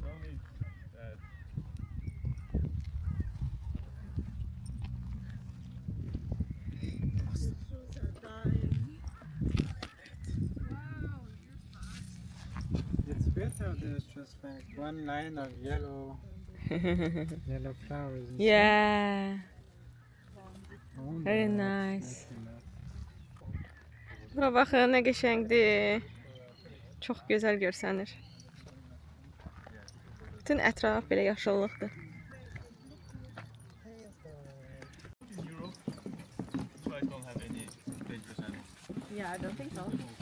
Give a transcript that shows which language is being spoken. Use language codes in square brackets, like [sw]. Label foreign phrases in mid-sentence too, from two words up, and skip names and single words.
[en] It's better. There's just like one line of yellow, yellow flowers. And Yeah. stuff. Very nice. [az] Bura baxın, nə qəşəngdir. Çox gözəl görsənir. Bütün ətraf belə yaşıllıqdır. [en] In Europe, so I don't have any dangerous animals. Yeah, I don't think so.